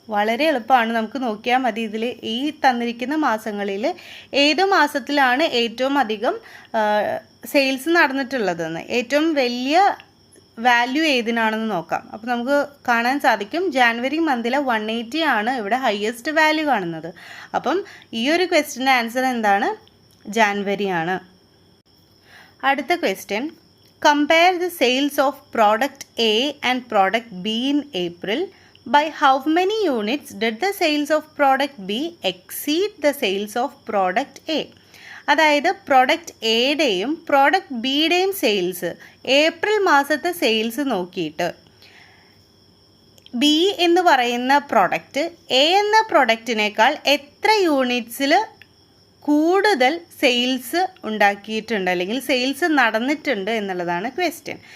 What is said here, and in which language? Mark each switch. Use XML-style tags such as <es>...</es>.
<ml>വളരെ എളുപ്പമാണ്, നമുക്ക് നോക്കിയാൽ മതി. ഇതിൽ ഈ തന്നിരിക്കുന്ന മാസങ്ങളിൽ ഏത് മാസത്തിലാണ് ഏറ്റവും അധികം സെയിൽസ് നടന്നിട്ടുള്ളതെന്ന്, ഏറ്റവും വലിയ വാല്യൂ ഏതിനാണെന്ന് നോക്കാം. അപ്പോൾ നമുക്ക് കാണാൻ സാധിക്കും ജാനുവരി മന്തിലെ 180 ആണ് ഇവിടെ ഹയസ്റ്റ് വാല്യൂ കാണുന്നത്. അപ്പം ഈ ഒരു ക്വസ്റ്റ്യൻ്റെ ആൻസർ എന്താണ്? ജാനുവരി ആണ്. അടുത്ത question,</ml> <en>compare the sales of product A and product B in April. By how many units did the sales of product B exceed the sales of product A?</en> <ml>അതായത് product എയുടെയും product ബിയുടെയും sales April മാസത്തെ sales നോക്കിയിട്ട് B എന്ന് പറയുന്ന product A എന്ന പ്രോഡക്റ്റിനേക്കാൾ എത്ര യൂണിറ്റ്സിൽ കൂടുതൽ sales ഉണ്ടാക്കിയിട്ടുണ്ട് അല്ലെങ്കിൽ സെയിൽസ് നടന്നിട്ടുണ്ട് എന്നുള്ളതാണ് ക്വസ്റ്റ്യൻ.</ml>